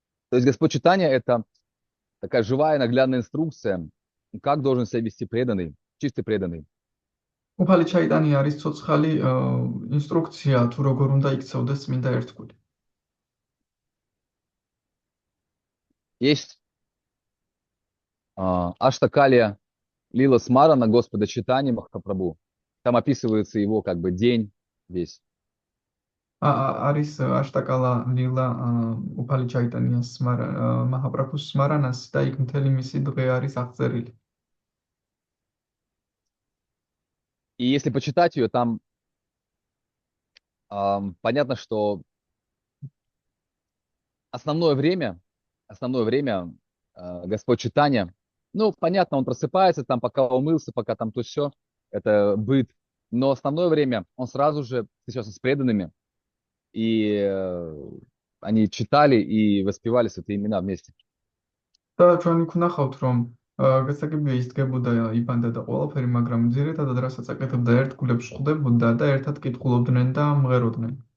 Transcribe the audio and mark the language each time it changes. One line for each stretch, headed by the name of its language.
Russian: То есть Господь Чайтанья — это такая живая наглядная инструкция, как должен себя вести преданный, чистый преданный.
Georgian: უფალი ჩაიტანია არის ცოცხალი ინსტრუქცია თუ როგორ უნდა იქცეოდეს წმინდა ერთგული.
Russian: Есть Аштакалия Лила Смарана Господа Чайтаньи Махапрабху. Там описывается его как бы день весь.
Georgian: არის აშტაკალა ლილა უფალი ჩაიტანიას მაჰაპრაბჰუს სმარანას და იქ მთელი მისი დღე არის აღწერილი.
Russian: И если почитать ее, там понятно, что основное время Господь Чайтанья, ну, понятно, он просыпается, там, пока умылся, пока там то все, это быт. Но основное время он сразу же встречался с преданными, и они читали и воспевали святые имена вместе.
Georgian: და ჩვენ იქ ვნახავთ, რომ გასაგებია ის დგებოდა იბანდა და ყველაფერი, მაგრამ ძირითადად რასაც აკეთებდა ერთგულებს ხვდებოდა და ერთად კითხულობდნენ და მღეროდნენ.